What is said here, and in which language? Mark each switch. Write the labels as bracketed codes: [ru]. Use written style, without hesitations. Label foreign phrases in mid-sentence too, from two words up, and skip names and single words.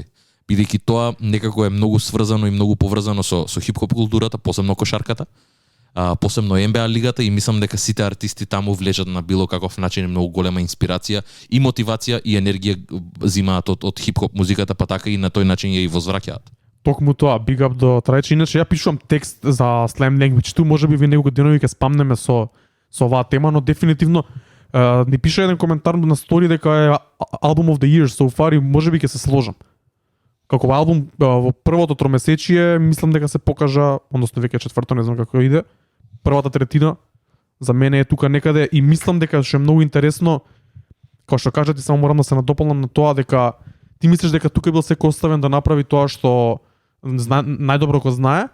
[mk] Бидејќи тоа некако е многу сврзано и многу поврзано со хип-хоп културата, посебно кошарката, посебно НБА лигата, и мислам дека сите артисти таму влежат на било каков начин и многу голема инспирација и мотивација и енергија зимаат од хип-хоп музиката, па така и на тој начин ја и возвраќаат. Токму тоа, [en] big up [mk] до Трајче. Иначе ја пишувам текст за Slam Language 2, можеби ви неколку денови ќе спамнеме со оваа тема, но дефинитивно ни пише еден коментар на стори дека е [en] Album of the Year so far [mk] и можеби ќе се сложам. Како албум во првото тромесечие, мислам дека се покажа, односно веќе четврто, не знам како иде, првата третина за мене е тука некаде и мислам дека што е многу интересно, како што кажете, само морам да се надополнам на тоа дека ти мислиш дека тука бил секој оставен да направи тоа што најдобро го знае.